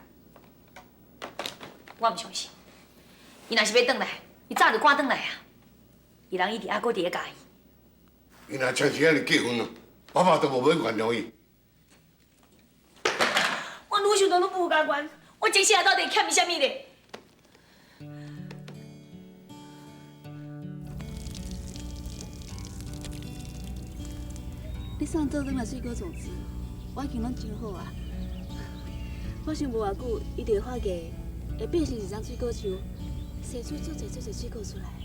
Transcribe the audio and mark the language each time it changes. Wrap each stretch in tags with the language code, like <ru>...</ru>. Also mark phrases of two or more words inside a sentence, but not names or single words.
<nan>我唔相信，伊若是要转来，伊早就赶转来啊。伊人一直还搁伫咧家己。伊若长时安尼结婚了，爸爸都无要原谅伊。我愈想到愈无甘愿，我这世人到底欠伊啥物咧？你送倒转来水果种子，我已经拢真好啊。我想无偌久，伊就会发芽，会变成一丛水果树，生出足侪水果出来。</nan>